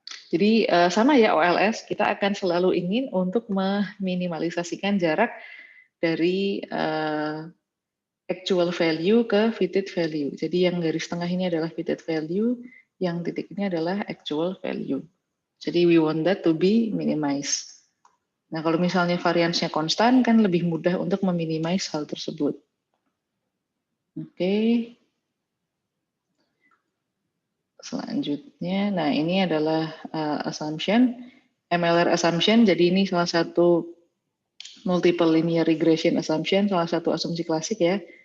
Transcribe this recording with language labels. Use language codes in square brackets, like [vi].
[id] Jadi sama ya OLS, kita akan selalu ingin untuk meminimalisasikan jarak dari actual value ke fitted value. Jadi yang garis tengah ini adalah fitted value, yang titik ini adalah actual value. Jadi [en] we want that to be minimized. [id] Nah kalau misalnya variansnya konstan kan lebih mudah untuk meminimize hal tersebut. Oke. Selanjutnya, nah ini adalah assumption, MLR assumption. Jadi ini salah satu multiple linear regression assumption, salah satu asumsi klasik ya.